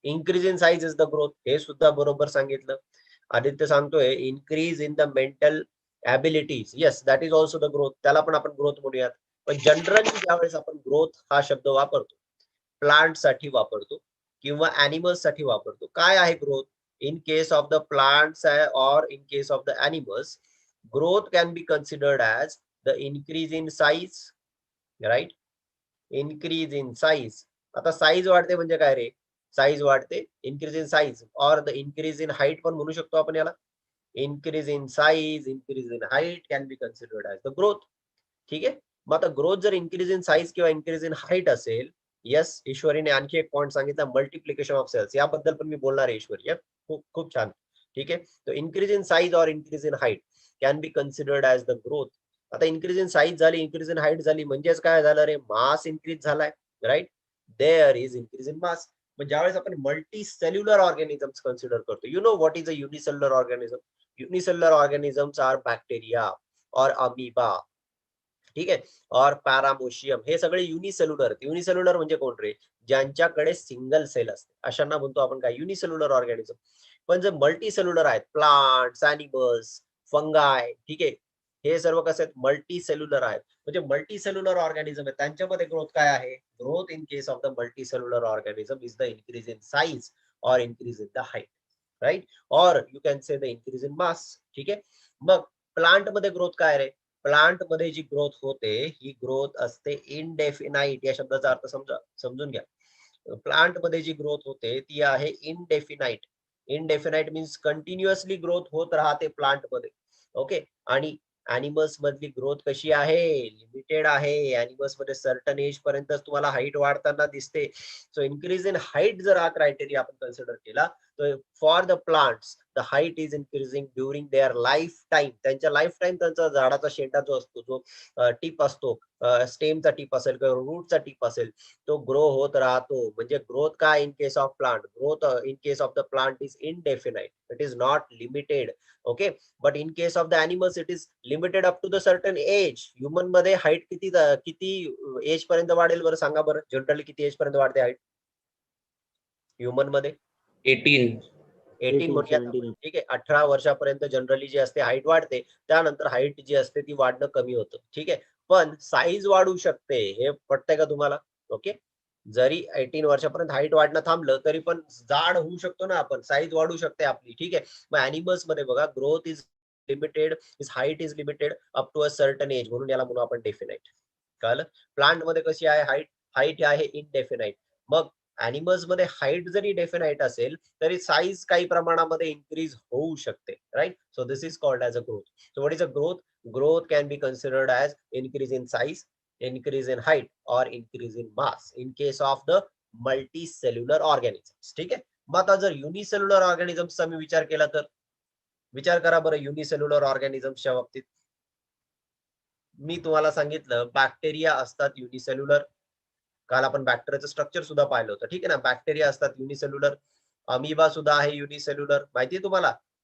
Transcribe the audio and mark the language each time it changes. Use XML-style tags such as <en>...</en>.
<en>increase in size is the growth,</en> <mr>हे सुद्धा बरोबर सांगितलं.</mr> <en>आदित्य सांगतोय increase in the mental abilities, yes that is also the growth,</en> <mr>त्याला पण आपण ग्रोथ म्हणूयात. पण जनरली ज्यावेळेस आपण ग्रोथ हा शब्द वापरतो प्लांट साठी वापरतो किंवा ॲनिमल्स साठी वापरतो. काय आहे growth?</mr> <en>In case of the plants और in case of the animals, growth can be considered as the increase in size, right? Increase in size.</en> <mr>आता साईज वाढते म्हणजे काय रे? साईज वाढते, इन्क्रीज इन साईज और द इन्क्रीज इन हाईट पण म्हणू शकतो आपण याला.</mr> <en>Increase in size, increase in height can be considered as the growth.</en> <mr>ठीक आहे. मग आता ग्रोथ जर इन्क्रीज इन साईज किंवा इन्क्रीज इन हाईट असेल, येस ईश्वरीने आणखी एक पॉईंट सांगितला, मल्टिप्लिकेशन ऑफ सेल्स, याबद्दल पण मी बोलणार आहे ईश्वरी. खूप खूप छान. ठीक आहे.</mr> <en>तो increase in size और increase in height can be considered as the growth.</en> <mr>आता इन्क्रीज इन साईज झाली, इन्क्रीज इन हाईट झाली, म्हणजेच काय झालं रे? मास इन्क्रीज झालाय, right?</mr> <en>There is increase in mass.</en> <mr>पण ज्यावेळेस आपण मल्टी सेल्युलर ऑर्गॅनिझम्स कन्सिडर करतो,</mr> <en>You know what is a unicellular organism? Unicellular organisms are bacteria और amoeba, ठीक आहे, और पॅरामोशियम,</en> <mr>हे सगळे युनिसेल्युलर. युनिसेल्युलर म्हणजे कोण रे? ज्यांच्याकडे सिंगल सेल असते, अशांना म्हणतो आपण काय? Unicellular organism. पण जे मल्टी सेल्युलर आहेत, प्लांट्स, ॲनिमल्स, फंगाय, ठीक आहे, हे सर्व कसे आहेत? मल्टी सेल्युलर आहेत. म्हणजे मल्टी सेल्युलर ऑर्गॅनिझम आहे, त्यांच्यामध्ये ग्रोथ काय आहे?</mr> <en>Growth in case of the multicellular organism is the increase in size और increase in the height, right? और you can say the increase in mass.</en> <mr>ठीक आहे. मग प्लांट मध्ये ग्रोथ काय रे? प्लांट मध्ये जी ग्रोथ होते ही ग्रोथ असते इनडेफिनाइट. या शब्दाचा अर्थ समजून घ्या. प्लांट मध्ये जी ग्रोथ होते ती आहे indefinite. Indefinite means continuously growth होत राहते प्लांट मध्ये. ओके. आणि अॅनिमल्स मधली ग्रोथ कशी आहे? लिमिटेड आहे. अॅनिमल्स मध्ये सर्टन एज पर्यंतच तुम्हाला हाईट वाढताना दिसते.</mr> <en>so increase in height</en> <mr>जर हा क्रायटेरिया आपण कन्सिडर केला तर</mr> <en>For the plants the height is increasing during their life time.</en> <mr>त्यांच्या लाईफ टाईम त्यांचा झाडाचा शेंडा जो असतो, जो टीप असतो, स्टेमचा टीप असेल किंवा रूटचा टीप असेल, तो ग्रो होत राहतो. म्हणजे ग्रोथ काय in case of plant?</mr> <en>Growth in case of the plant is indefinite, it is not limited. Okay, but in case of the animals it is limited up to the certain age.</en> <mr>Human मध्ये height किती age पर्यंत वाढेल बरं सांगा बरं? Generally किती age पर्यंत वाढते हाईट ह्युमन मध्ये? 18 म्हणूया आपण. ठीक आहे, 18 वर्षापर्यंत जनरली जी असते हाईट वाढते. त्यानंतर हाईट जी असते ती वाढणं कमी होतं. ठीक आहे, पण साईज वाढू शकते. हे पटतंय का तुम्हाला? ओके, जरी 18 वर्षापर्यंत हाईट वाढणं थांबलं तरी पण जाड होऊ शकतो ना आपण, साईज वाढू शकते आपली. ठीक आहे, मग अॅनिमल्स मध्ये बघा</mr> <en>growth is limited, is height is limited up to a certain age,</en> <mr>म्हणून याला म्हणू आपण डेफिनाइट. कळलं? प्लांट मध्ये कशी आहे हाईट? हाईट आहे इनडेफिनाइट. मग अॅनिमल्स मध्ये हाईट जरी डेफिनाइट असेल तरी साईज काही प्रमाणामध्ये इन्क्रीज होऊ शकते.</mr> <en>Right? So this is called as a growth. So what is a growth? Growth can be considered as increase in size, increase in height or increase in mass in case of the multicellular organisms.</en> <mr>ठीक आहे, मग आता जर unicellular ऑर्गॅनिझम्सचा मी विचार केला तर विचार करा बरं युनिसेल्युलर ऑर्गॅनिझम्सच्या बाबतीत. मी तुम्हाला सांगितलं बॅक्टेरिया असतात युनिसेल्युलर. काल आपण बॅक्टेरियाचं स्ट्रक्चर सुद्धा पाहिलं होतं. ठीक आहे ना, बॅक्टेरिया असतात युनिसेल्युलर. अमिबा सुद्धा आहे युनिसेल्युलर. माहितीये तुम्हाला?</mr>